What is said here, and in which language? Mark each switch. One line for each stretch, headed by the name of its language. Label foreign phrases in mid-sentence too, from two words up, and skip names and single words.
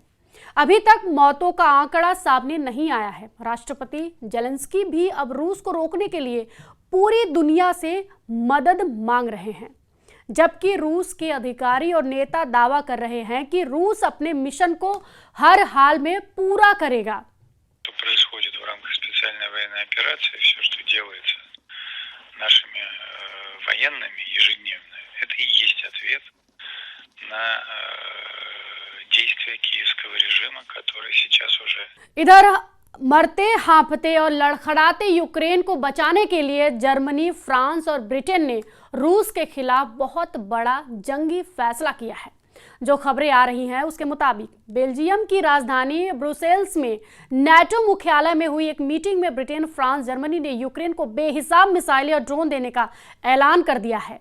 Hindi: अभी तक मौतों का आंकड़ा सामने नहीं आया है। राष्ट्रपति जेलेंस्की भी अब रूस को रोकने के लिए पूरी दुनिया से मदद मांग रहे हैं, जबकि रूस के अधिकारी और नेता दावा कर रहे हैं कि रूस अपने मिशन को हर हाल में पूरा करेगा।
Russian: Что происходит в рамках специальной военной операции, все, что делается нашими военными ежедневно, это и есть ответ на действия киевского режима, который сейчас уже...
Hindi: इधर मरते हाँफते और लड़खड़ाते यूक्रेन को बचाने के लिए जर्मनी, फ्रांस और ब्रिटेन ने रूस के खिलाफ बहुत बड़ा जंगी फैसला किया है। जो खबरें आ रही हैं उसके मुताबिक बेल्जियम की राजधानी ब्रुसेल्स में नाटो मुख्यालय में हुई एक मीटिंग में ब्रिटेन, फ्रांस, जर्मनी ने यूक्रेन को बेहिसाब मिसाइलें और ड्रोन देने का ऐलान कर दिया है।